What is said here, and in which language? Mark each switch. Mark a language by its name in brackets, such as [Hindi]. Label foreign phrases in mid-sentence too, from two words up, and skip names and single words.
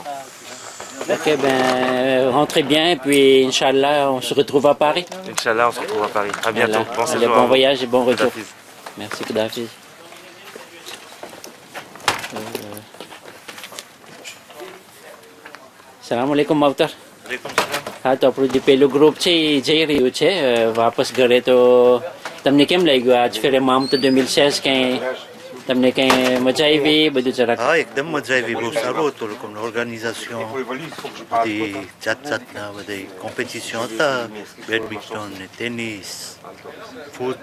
[French] Ok, rentrez bien et puis Inch'Allah, on se retrouve à Paris. Inch'Allah, on se retrouve à Paris. À bientôt. Bon séjour. Bon voyage et bon retour. Merci, Koudafiz. [Arabic] سلام عليكم [French] Mawtar. [Gujarati] હા, તો આપણું જે પેલું ગ્રુપ છે એ જઈ રહ્યું છે વાપસ ઘરે. તો તમને કેમ લાગ્યું આજ ફેરે મામત 2016? કંઈ તમને કંઈ મજા આવી બધું જરાક? હા, એકદમ મજા આવી, બહુ સારું હતું. લોકોનું ઓર્ગેનાઇઝેશન, બધી જાતના બધી કોમ્પિટિશન હતા, બેડમિન્ટન ને ટેનિસ, ફૂટ.